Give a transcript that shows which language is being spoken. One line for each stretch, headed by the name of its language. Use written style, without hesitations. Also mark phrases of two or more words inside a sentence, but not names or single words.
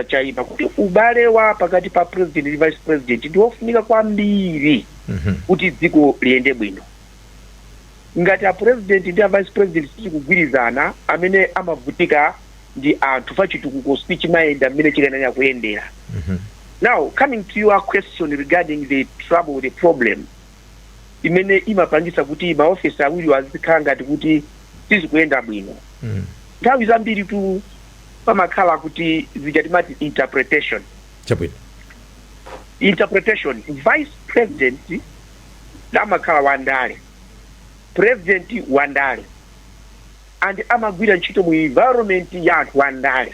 Nyanja: Chaiba kuti ubale wa pakati pa president ndi vice president ndiofunika kwambiri kuti dziko liyende bwino. Ngati a president ndi a vice president sikugwirizana, amene amavutika ndi anthu pachitukuko sichimayenda amene chikanena kuyendera.
English: Now, coming to your question regarding the trouble, the problem,
Nyanja: imene imapangisa kuti maofisa awiri azikhala ngati kuti sizikuyenda bwino. Nthawi zambiri tu pamakhala kuti zijatimati interpretation. Interpretation. Vice president amakhala wandale, president wandale, and amagwira ntchito mu environment ya anthu wandale.